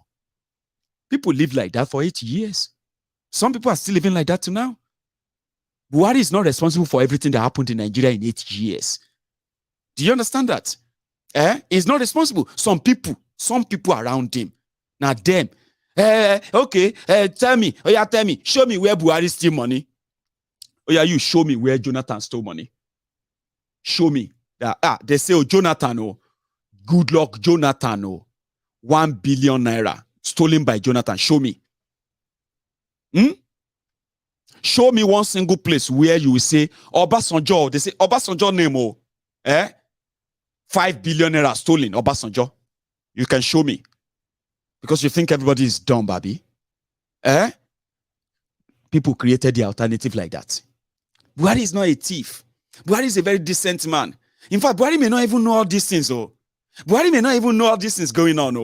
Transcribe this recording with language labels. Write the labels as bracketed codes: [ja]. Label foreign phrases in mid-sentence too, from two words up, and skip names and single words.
[en] People live like that for 8 years. Some people are still living like that too now. Buhari is not responsible for everything that happened in Nigeria in 8 years. Do you understand that? He's not responsible. Some people around him. Now, them. Okay, tell me, show me where Buhari steal money. Oh yeah, you show me where Jonathan stole money. Show me that. They say, oh, Jonathan, oh, good luck, Jonathan, oh, 1 billion naira stolen by Jonathan. Show me. Show me one single place where you will say Obasanjo. They say Obasanjo name, oh, 5 billion naira stolen. Obasanjo. You can show me. Because you think everybody is dumb, baby. People created the alternative like that. Buhari is not a thief. Buhari is a very decent man. In fact, Buhari may not even know all these things. Oh. Buhari may not even know all these things going on.